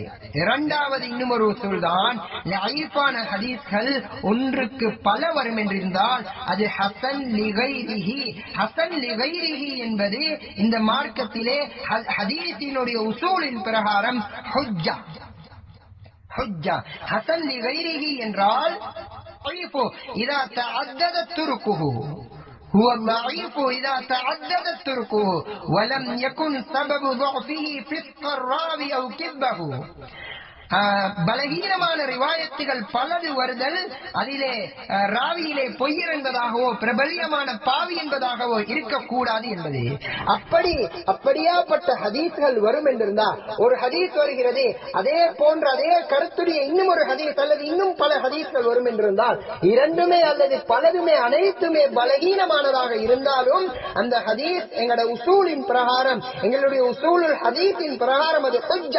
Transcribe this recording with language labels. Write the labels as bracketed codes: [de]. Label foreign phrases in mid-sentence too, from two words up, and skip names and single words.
[ta] இரண்டாவது இன்னும் ஒரு உசூல் தான், லஈஃபான ஹதீஸ்கள் ஒன்றுக்கு பல வரும் என்றிருந்தால் அது [ar] حسن لغيره. حسن لغيره [ta] என்பது இந்த மார்க்கத்திலே ஹதீஸினுடைய உசூலின் பிரகாரம் ஹுஜ்ஜா. [ar] حسن لغيره [ta] என்றால் [ar] إذا تعددت طرقه, هو الضعيف إذا تعدد تركه ولم يكن سبب ضعفه فسق الراوي أو كذبه. [ta] பலகீனமான ரிவாயத்துகள் பலது வருதல் அதிலே ராவியிலே பொய்யர் என்பதாகவோ பிரபல்யமான பாவி என்பதாகவோ இருக்கக்கூடாது என்பது. அப்படியாப்பட்ட ஹதீஸ்கள் வரும் என்றிருந்தா ஒரு ஹதீஸ் வருகிறது, அதே போன்ற அதே கருத்துடைய இன்னும் ஒரு ஹதீஸ் அல்லது இன்னும் பல ஹதீஸ்கள் வரும் என்றிருந்தால் இரண்டுமே அல்லது பலதுமே அனைத்துமே பலகீனமானதாக இருந்தாலும் அந்த ஹதீஸ் எங்களுடைய உசூலின் பிரகாரம், எங்களுடைய [ar] أصول الحديث [ta] பிரகாரம் அது ஹுஜ்ஜா.